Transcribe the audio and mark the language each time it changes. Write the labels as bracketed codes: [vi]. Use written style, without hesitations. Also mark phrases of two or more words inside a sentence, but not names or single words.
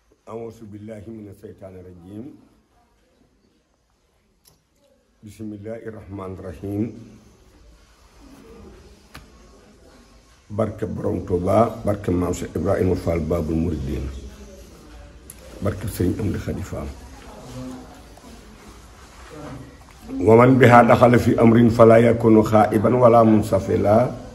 [ar] أعوذ بالله من الشيطان الرجيم بسم الله الرحمن الرحيم [wo] barke borom Touba barke maam Cheikh Ibrahima Fall Babul Mouridine barke Sëriñ Amdi Xadi Fall [ar] ومن بها دخل في أمر فلا يكون خائبا ولا منسفلا